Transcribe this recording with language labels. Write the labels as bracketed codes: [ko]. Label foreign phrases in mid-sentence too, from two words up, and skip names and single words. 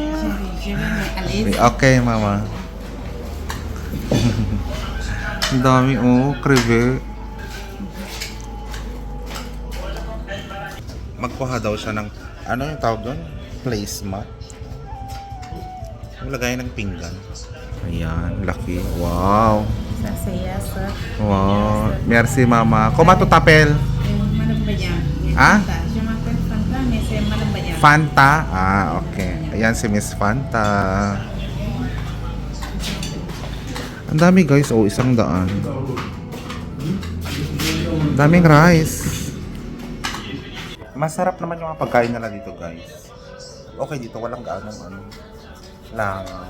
[tl] Okay, mama. Ang dami oh, kribe. Magkuha daw siya ng, ano yung tawag doon? Placemat. Maglagay ng pinggan. Ayan, laki. [fr] Wow. Wow. Merci, mama. Comment tu t'appelles? [tl] Ah? Fanta? Ah, okay. Ayan si Miss Fanta. Ang dami guys, 100. Daming rice. Masarap naman yung mga pagkain nila dito guys. Okay, dito walang gaanong lang.